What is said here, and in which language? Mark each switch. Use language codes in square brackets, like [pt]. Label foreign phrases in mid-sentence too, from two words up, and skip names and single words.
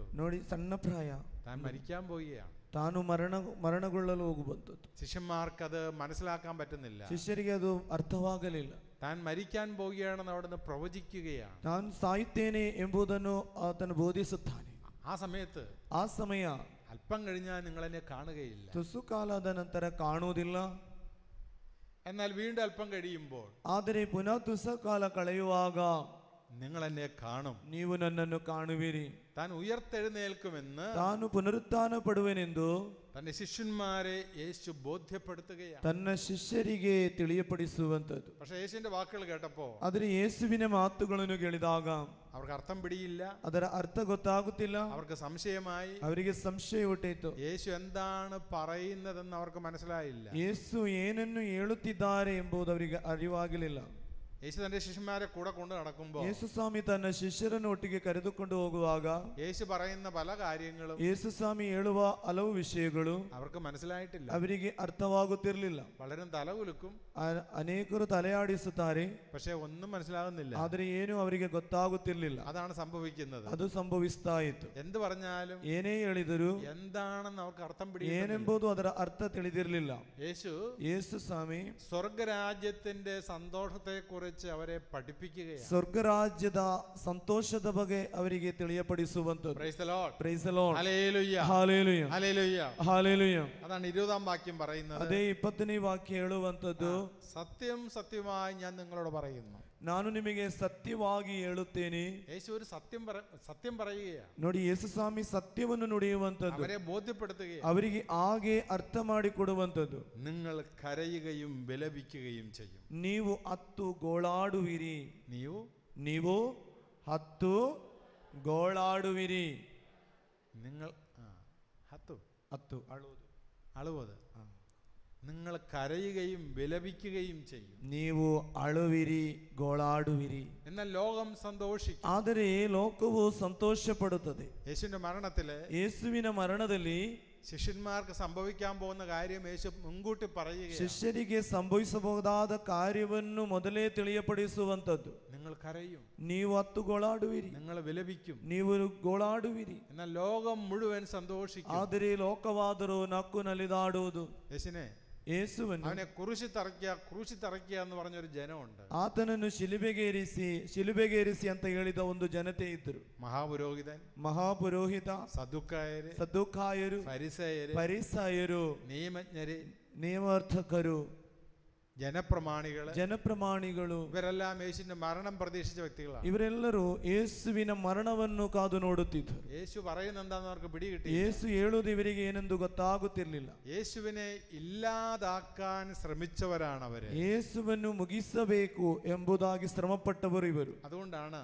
[kn] ನೋಡಿ, ಸಣ್ಣ ಪ್ರಾಯ. [ml] താൻ മരിക്കാൻ പോവുകയാണ്. [kn] ತಾನು ಮರಣಗೊಳ್ಳಲು ಹೋಗುವಂಥದ್ದು. [ml] ശിഷ്യന്മാർക്കത് മനസ്സിലാക്കാൻ പറ്റുന്നില്ല. [kn] ಶಿಷ್ಯರಿಗೆ ಅದು ಅರ್ಥವಾಗಲಿಲ್ಲ. [ml] താൻ മരിക്കാൻ പോവുകയാണെന്ന് അവിടുന്ന് പ്രവചിക്കുകയാണ്. [kn] ನಾನು ಸಾಯುತ್ತೇನೆ ಎಂಬುದನ್ನು ಆತನು ಬೋಧಿಸುತ್ತಾನೆ. [ml] ആ [kn] ಸಮಯ [ml] അല്പം കഴിഞ്ഞാൽ നിങ്ങൾ എന്നെ കാണുകയില്ല. [kn] ತುಸು ಕಾಲದ ನಂತರ ಕಾಣುವುದಿಲ್ಲ. [ml] എന്നാൽ വീണ്ടും അല്പം കഴിയുമ്പോൾ, [kn] ಆದರೆ ಪುನಃ ತುಸು ಕಾಲ ಕಳೆಯುವಾಗ [ml] നിങ്ങൾ എന്നെ കാണും. [kn] ನೀವು ನನ್ನನ್ನು ಕಾಣುವಿರಿ. [ml] താൻ ഉയർത്തെഴുന്നേൽക്കുമെന്ന്, [kn] ತಾನು ಪುನರುತ್ಥಾನಪಡುವೆನೆಂದು [ml] തന്റെ ശിഷ്യന്മാരെ യേശു ബോധ്യപ്പെടുത്തുകയാണ്. [kn] ತನ್ನ ಶಿಷ್ಯರಿಗೆ ತಿಳಿಯಪಡಿಸುವಂಥದ್ದು. [ml] പക്ഷെ യേശുവിന്റെ വാക്കുകൾ കേട്ടപ്പോ, [kn] ಆದರೆ ಯೇಸುವಿನ ಮಾತುಗಳನ್ನು ಕೇಳಿದಾಗ [ml] അവർക്ക് അർത്ഥം പിടിയില്ല. [kn] ಅದರ ಅರ್ಥ ಗೊತ್ತಾಗುತ್ತಿಲ್ಲ. [ml] അവർക്ക് സംശയമായി. [kn] ಅವರಿಗೆ ಸಂಶಯ ಹುಟ್ಟಿತು. [ml] യേശു എന്താണ് പറയുന്നതെന്ന് അവർക്ക് മനസ്സിലായില്ല. [kn] ಯೇಸು ಏನನ್ನು ಹೇಳುತ್ತಿದ್ದಾರೆ ಎಂಬುದು ಅವರಿಗೆ ಅರಿವಾಗಲಿಲ್ಲ. [ml] യേശു തന്റെ ശിഷ്യന്മാരെ കൂടെ കൊണ്ട് നടക്കുമ്പോൾ, [kn] ಯೇಸು ಸ್ವಾಮಿ ತನ್ನ ಶಿಷ್ಯರನ್ನು ಒಟ್ಟಿಗೆ ಕರೆದುಕೊಂಡು ಹೋಗುವಾಗ [ml] യേശു പറയുന്ന പല കാര്യങ്ങളും, [kn] ಯೇಸು ಸ್ವಾಮಿ ಹೇಳುವ ಹಲವು ವಿಷಯಗಳು [ml] അവർക്ക് മനസ്സിലായിട്ടില്ല. [kn] ಅವರಿಗೆ ಅರ್ಥವಾಗುತ್ತಿರಲಿಲ್ಲ. [ml] പലരും തലകുലുക്കും, [kn] ಅನೇಕರು ತಲೆಯಾಡಿಸುತ್ತಾರೆ, [ml] പക്ഷെ ഒന്നും മനസ്സിലാകുന്നില്ല. [kn] ಆದರೆ ಏನು ಅವರಿಗೆ ಗೊತ್ತಾಗುತ್ತಿರಲಿಲ್ಲ. [ml] അതാണ് സംഭവിക്കുന്നത്. [kn] ಅದು ಸಂಭವಿಸ್ತಾ ಇತ್ತು. [ml] എന്ത് പറഞ്ഞാലും, [kn] ಏನೇ ಹೇಳಿದರು [ml] എന്താണെന്ന് അവർക്ക് അർത്ഥം പിടിക്കും. [kn] ಏನೆಂಬುದು ಅದರ ಅರ್ಥ ತಿಳಿದಿರಲಿಲ್ಲ. ಯೇಸು ಸ್ವಾಮಿ [ml] സ്വർഗരാജ്യത്തിന്റെ സന്തോഷത്തെ കുറിച്ച് അവരെ പഠിപ്പിക്കുകയാണ്. [kn] ಸ್ವರ್ಗರಾಜ್ಯದ ಸಂತೋಷದ ಬಗ್ಗೆ ಅವರಿಗೆ ತಿಳಿಯಪಡಿಸುವಂತದ್ದು. [en] Praise the Lord, Praise the Lord, [ml] ഹല്ലേലൂയ, ഹല്ലേലൂയ, ഹല്ലേലൂയ, ഹല്ലേലൂയ. അതാണ് 20-ാം വാക്യം പറയുന്നത്. [kn] ಅದೇ 20ನೇ ವಾಕ್ಯ ಹೇಳುವಂತದ್ದು, [ml] സത്യം സത്യമായി ഞാൻ നിങ്ങളോട് പറയുന്നു. [kn] ನಾನು ನಿಮಗೆ ಸತ್ಯವಾಗಿ ಹೇಳುತ್ತೇನೆ. [ml] യേശു ഒരു സത്യം പറയുകയാണ്. [kn] ನೋಡಿ, ಯೇಸು ಸ್ವಾಮಿ ಸತ್ಯವನ್ನು ನುಡಿಯುವಂತದ್ದು, [ml] അവരെ ബോധ്യപ്പെടുത്തുകയാണ്. [kn] ಅವರಿಗೆ ಹಾಗೆ ಅರ್ಥ ಮಾಡಿಕೊಡುವಂತದ್ದು. [ml] നിങ്ങൾ കരയുകയും വിലപിക്കുകയും ചെയ്യും. [kn] ನೀವು ಹತ್ತು ಗೋಳಾಡುವಿರಿ. ನೀವು ಹತ್ತು ಗೋಳಾಡುವಿರಿ. [ml] നിങ്ങൾ ಹತ್ತು അളുവത് നിങ്ങൾ കരയുകയും വിലപിക്കുകയും ചെയ്യും. [kn] ನೀವು ಅಳುವಿರಿ, ಗೋಳಾಡುವಿರಿ. [ml] എന്നാൽ ലോകം സന്തോഷിക്കും. [kn] ಆದರೆ ಲೋಕವು ಸಂತೋಷಪಡುತ್ತದೆ. [ml] യേശുവിന്റെ മരണത്തില്, [kn] ಯೇಸುವಿನ ಮರಣದಲ್ಲಿ [ml] ശിഷ്യന്മാർക്ക് സംഭവിക്കാൻ പോകുന്ന കാര്യം യേശു മുൻകൂട്ടി പറയുകയാണ്. [kn] ಶಿಷ್ಯರಿಗೆ ಸಂಭವಿಸಬಹುದಾದ ಕಾರ್ಯವನ್ನು ಮೊದಲೇ ತಿಳಿಯಪಡಿಸುವಂತದ್ದು. [ml] നിങ്ങൾ കരയും, [kn] ನೀವು ಹತ್ತು ಗೋಳಾಡುವಿರಿ, [ml] നിങ്ങൾ വിലപിക്കും, [kn] ನೀವು ಗೋಳಾಡುವಿರಿ. [ml] എന്നാൽ ലോകം മുഴുവൻ സന്തോഷിക്കും. [kn] ಆದರೆ ಲೋಕವಾದರೂ ನಕ್ಕು ನಲಿದಾಡುವುದು. ಯೇಸುವನ್ನು [ml] അവനെ ക്രൂശി തറയ്ക്കുക എന്ന് പറഞ്ഞൊരു ജനമുണ്ട്. [kn] ಆತನನ್ನು ಶಿಲುಬೆಗೇರಿಸಿ ಅಂತ ಹೇಳಿದ ಒಂದು ಜನತೆ ಇದ್ದರು. ಮಹಾಪುರೋಹಿತ, ಸದ್ದುಕಾಯರು, ಫರಿಸಾಯರು, ನಿಯಮಾರ್ಥಕರು, ಜನಪ್ರಮಾಣಿಗಳು, [ml] ഇവരെല്ലാം യേശുവിന്റെ മരണം പ്രതീക്ഷിച്ച വ്യക്തികളാണ്. [kn] ಇವರೆಲ್ಲರೂ ಯೇಸುವಿನ ಮರಣವನ್ನು ಕಾದು ನೋಡುತ್ತಿದ್ದರು. [ml] യേശು പറയുന്നത് എന്താണെന്ന് അവർക്ക് പിടികിട്ടി. [kn] ಯೇಸು ಹೇಳುವುದು ಇವರಿಗೆ ಏನೆಂದು ಗೊತ್ತಾಗುತ್ತಿರಲಿಲ್ಲ. [ml] യേശുവിനെ ഇല്ലാതാക്കാൻ ശ്രമിച്ചവരാണ് അവര്. [kn] ಯೇಸುವನ್ನು ಮುಗಿಸಬೇಕು ಎಂಬುದಾಗಿ ಶ್ರಮಪಟ್ಟವರು ಇವರು. [ml] അതുകൊണ്ടാണ്,